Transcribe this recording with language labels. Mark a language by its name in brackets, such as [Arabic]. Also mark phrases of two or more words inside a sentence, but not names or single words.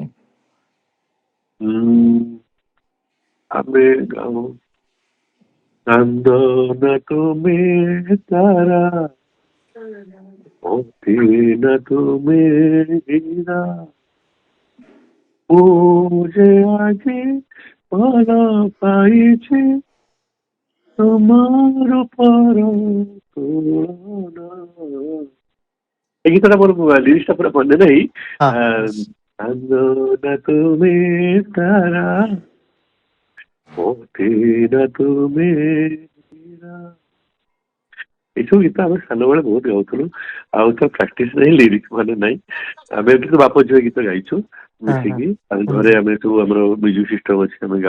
[Odia] ଆମେ ଗାଉ ଚାନ୍ଦ ନା ତୁମେ ତାରା, ମୋତି ନା ତୁମେ ହୀରା, ମୁଁ ଯେ ଆଜି ଭଲ ପାଇଛି ତୁମ ରୂପର ତୁଳନା। [Bangla] এই গীতটা ମୋର লিরিক্সটা পুরো মনে নেই। [Odia] ହଁ ହଁ। [Bangla] চাঁদ না তুমি তারা, [Odia] ମୋତି ନା ତୁମେ ହୀରା। ଏଇସବୁ ଗୀତ ଆମେ ସାନବେଳେ ବହୁତ ଗାଉଥିଲୁ। ଆଉ ତ ପ୍ରାକ୍ଟିସ ନାହିଁ, ଲିରିକ୍ସ ମାନେ ନାହିଁ। ଆମେ କିନ୍ତୁ ବାପ ଝିଅ ଗୀତ ଗାଇଛୁ ହଁ ହଁ। ମିଶିକି। ଆଉ ହୁଁ ଘରେ ଆମେ ସବୁ, ଆମର ମ୍ୟୁଜିକ ସିଷ୍ଟମ ଅଛି, ଆମେ ଗାଉ,